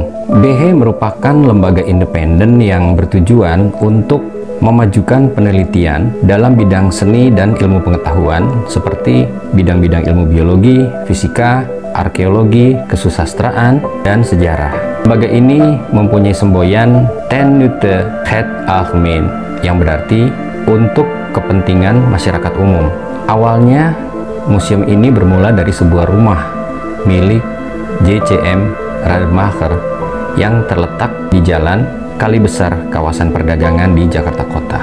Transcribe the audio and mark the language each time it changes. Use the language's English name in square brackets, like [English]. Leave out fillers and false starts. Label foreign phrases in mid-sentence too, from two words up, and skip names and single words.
[Indonesian] BG merupakan lembaga independen yang bertujuan untuk memajukan penelitian dalam bidang seni dan ilmu pengetahuan seperti bidang-bidang ilmu biologi, fisika, arkeologi, kesusastraan, dan sejarah. Lembaga ini mempunyai semboyan [Dutch] ten nutte het algemeen, [Indonesian] yang berarti untuk kepentingan masyarakat umum. Awalnya, museum ini bermula dari sebuah rumah milik JCM Rademacher yang terletak di Jalan Kali Besar, kawasan perdagangan di Jakarta Kota.